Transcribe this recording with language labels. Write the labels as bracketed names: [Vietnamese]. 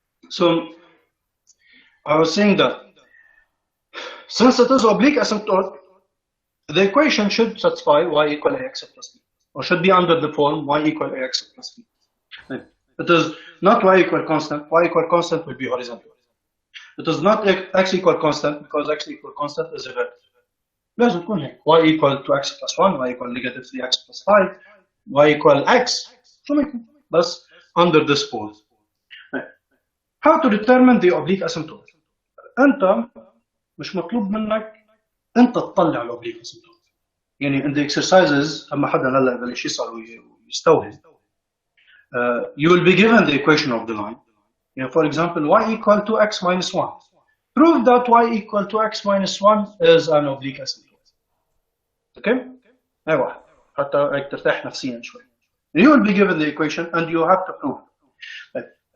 [English] So I was saying that since it is oblique asymptote, the equation should satisfy y equal ax plus b, or should be under the form y equal ax plus b. It is not y equal constant. Y equal constant will be horizontal. It is not x equal constant because x equal constant is a vertical. [Arabic] لازم تكون هيك [English] y equal to x plus 1, y equal negative 3x plus 5, y equal x. [Arabic] شو ما يكون بس [English] under this form. How to determine the oblique asymptote? [Arabic] أنت مش مطلوب منك أنت تطلع الأوبليك asymptote. يعني [English] in the exercises [Arabic] أما حدا هلا بلش يسأل ويستوهم. [English] You will be given the equation of the line. For example, y equal to x minus 1. Prove that y equal to x minus 1 is an oblique asymptote. Okay? [Arabic] أيوة. حتى هيك ترتاح نفسيا شوي. [English] You will be given the equation and you have to prove it.